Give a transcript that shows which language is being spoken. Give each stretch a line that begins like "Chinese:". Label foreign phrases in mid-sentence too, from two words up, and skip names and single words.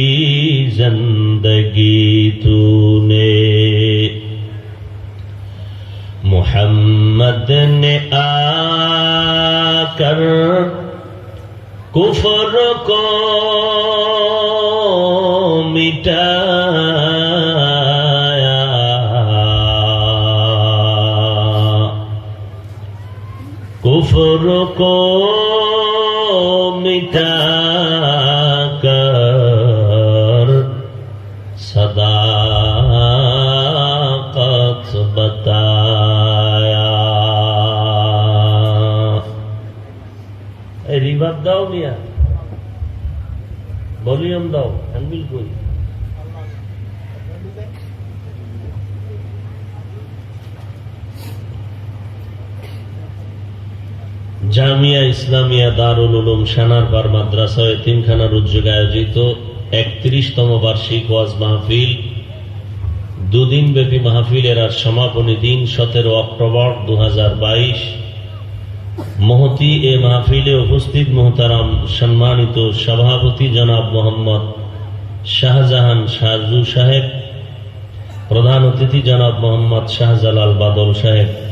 Urdu: زندگی تو نے محمد نے آ کر کفر کو مٹایا کفر کو مٹا کر صداقت بتایا
Bangla: ریباب দাও মিয়া ভলিউম দাও হ্যান্ডবিল কই জামিয়া ইসলামিয়া দারুল উলুম সানারপাড় মাদ্রাসা এতিমখানার উদ্যোগে আয়োজিত ৩১তম বার্ষিক ওয়াজ মাহফিল দুদিন ব্যাপী মাহফিলের আর সমাপনী দিন ১৭ অক্টোবর ২০২২ মহতি এ মাহফিলে উপস্থিত মোহতারাম সম্মানিত সভাপতি জনাব মোহাম্মদ শাহজাহান শাহজু সাহেব, প্রধান অতিথি জনাব মোহাম্মদ শাহজালাল বাদল সাহেব,